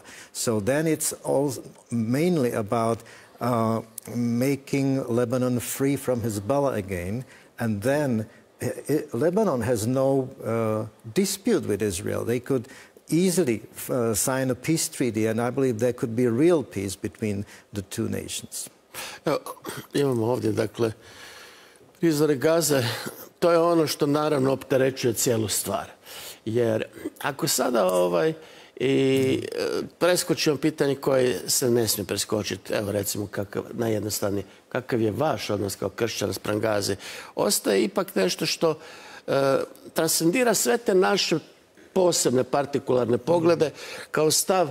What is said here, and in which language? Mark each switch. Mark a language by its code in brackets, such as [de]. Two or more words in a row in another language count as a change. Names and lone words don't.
[en] So then it's all mainly about making Lebanon free from Hezbollah again, and then Lebanon has no dispute with Israel. They could easily sign a peace treaty, and I believe there could be a real peace between the two nations. [hr] Evo, imamo ovdje, dakle, prizore Gaze. To je ono što naravno opterećuje cijelu stvar. Jer ako sada preskočimo pitanje koje se ne smije preskočiti, evo recimo najjednostavnije, kakav je vaš odnos kao kršćan spram Gaze, ostaje ipak nešto što transcendira sve te naše posebne, partikularne poglede kao stav.